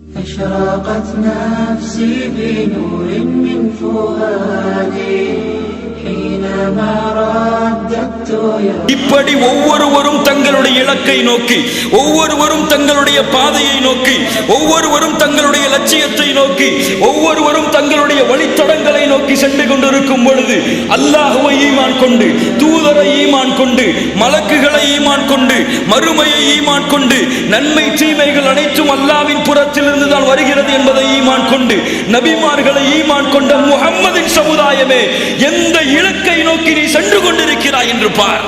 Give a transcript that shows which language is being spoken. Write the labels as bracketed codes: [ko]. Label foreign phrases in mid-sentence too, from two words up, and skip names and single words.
[ar] أشرقت نفسي بنور من فؤادي حينما رددت يا [ta] இப்படி ஒவ்வொருவரும் தங்களுடைய இலக்கை நோக்கி, ஒவ்வொருவரும் தங்களுடைய பாதையை நோக்கி, ஒவ்வொருவரும் தங்களுடைய லட்சியத்தை நோக்கி, ஒவ்வொருவரும் தங்களுடைய வழித்தடங்களை நோக்கி சென்று கொண்டிருக்கும் பொழுது அல்லாஹ்வை ஈமான் கொண்டு, தூதரை ஈமான் கொண்டு, மலக்குகளை ஈமான் கொண்டு, மறுமையை ஈமான் கொண்டு, நன்மை தீமைகள் அனைத்தும் அல்லாஹ்வின் புறத்திலிருந்து தான் வருகிறது என்பதை ஈமான் கொண்டு, நபிமார்களை ஈமான் கொண்ட முஹம்மதின் சமுதாயமே, எந்த இலக்கை நோக்கி நீ சென்று கொண்டிருக்கிறாய் என்று பார்.